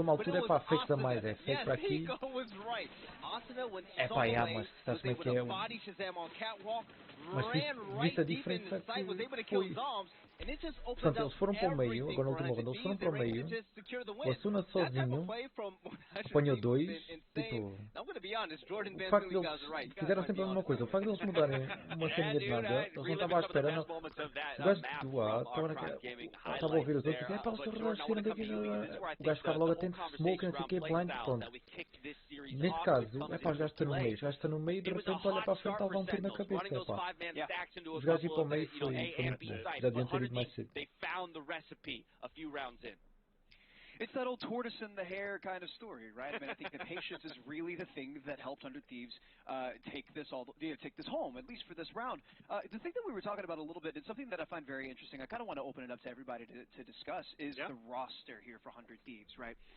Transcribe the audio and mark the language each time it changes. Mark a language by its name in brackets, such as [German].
[English] But it was Asuna. Yes, Nico was right. Asuna went so late, was able to body Shazam on catwalk, ran right deep in the site, was able to kill Zombs, and it just opened up everything for 100 Thieves and were able to just secure the win. That type of play from 100 Thieves is insane. I'm going to be honest, Jordan Van Zyl, you guys are right. [Portuguese] Fizeram sempre a mesma coisa. O facto de eles mudarem uma ceninha de nada, eles não estavam à espera. O gajo do A estava a ouvir os outros e disse, o seu relógio tira daqui. O gajo ficava logo atento, smoke, não sei o que, blind, pronto. Neste caso, os gajos estão no meio. Os gajos estão no meio e de repente olha para a frente e levar um tiro na cabeça. Os gajos ir para o meio foi muito bom. Já deviam ter ido mais cedo. [English] It's that old tortoise and the hare kind of story, right? I mean, I think the patience is really the thing that helped 100 Thieves take this home, at least for this round. The thing that we were talking about a little bit, and something that I find very interesting, I kind of want to open it up to everybody to discuss, is the roster here for 100 Thieves, right?